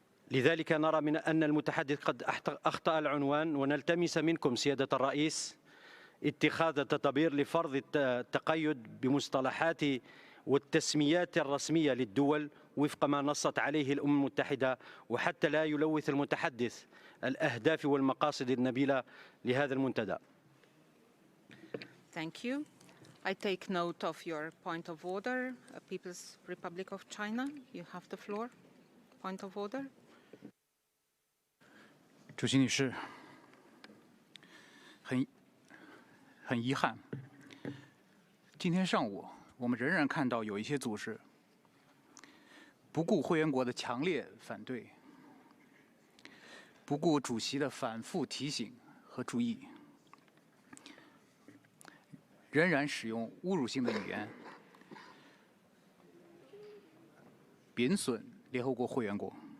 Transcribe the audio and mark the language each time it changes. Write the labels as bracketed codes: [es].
[ar] لذلك نرى من أن المتحدث قد أخطأ العنوان ونلتمس منكم سيادة الرئيس اتخاذ تدابير لفرض التقيد بمصطلحات والتسميات الرسمية للدول وفق ما نصت عليه الأمم المتحدة وحتى لا يلوث المتحدث الأهداف والمقاصد النبيلة لهذا المنتدى. [en] Thank you. I take note of your point of order. People's Republic of China, you have the floor. Point of order. [zh] 主席女士，很遗憾，今天上午我们仍然看到有一些组织不顾会员国的强烈反对，不顾主席的反复提醒和注意，仍然使用侮辱性的语言贬损联合国会员国。